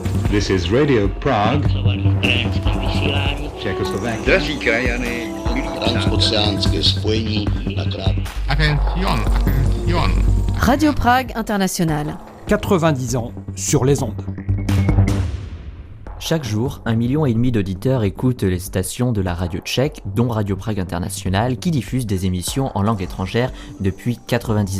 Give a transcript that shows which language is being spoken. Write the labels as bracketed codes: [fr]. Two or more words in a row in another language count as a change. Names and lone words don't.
[en] This is Radio Prague, Czechoslovakia. [cs] Drazí krajany, transoceánské spojení na [fr] Attention. Radio Prague Internationale. 90 ans sur les ondes. Chaque jour, 1,5 million d'auditeurs écoutent les stations de la radio tchèque, dont Radio Prague Internationale, qui diffuse des émissions en langue étrangère depuis 90 ans.